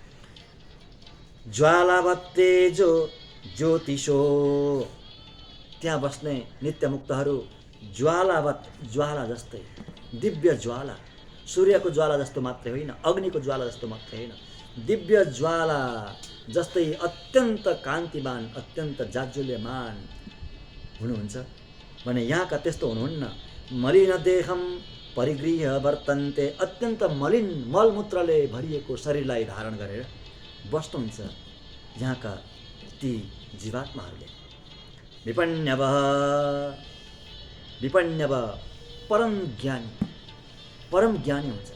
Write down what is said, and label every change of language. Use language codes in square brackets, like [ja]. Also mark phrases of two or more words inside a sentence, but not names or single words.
[sa] ज्वालावत्तेजो ज्योतिषो, [ne] त्यहाँ बस्ने नित्यमुक्तहरू ज्वालावत, ज्वाला जस्तै, दिव्य ज्वाला, सूर्यको ज्वाला जस्तो मात्रै होइन, अग्निको ज्वाला जस्तो मात्रै होइन, दिव्य ज्वाला जस्तै अत्यन्त कान्तिमान, अत्यन्त जाज्वल्यमान हुनुहुन्छ भने यहाँका त्यस्तो हुनुहुन्न। [sa] मलिन देहम परिगृह्य वर्तन्ते, [ne] अत्यन्त मलिन मलमूत्रले भरिएको शरीरलाई धारण गरेर बस्नुहुन्छ यहाँका ती जीवात्माहरूले। विपण्यव, विपण्यव परम ज्ञानी हुन्छ।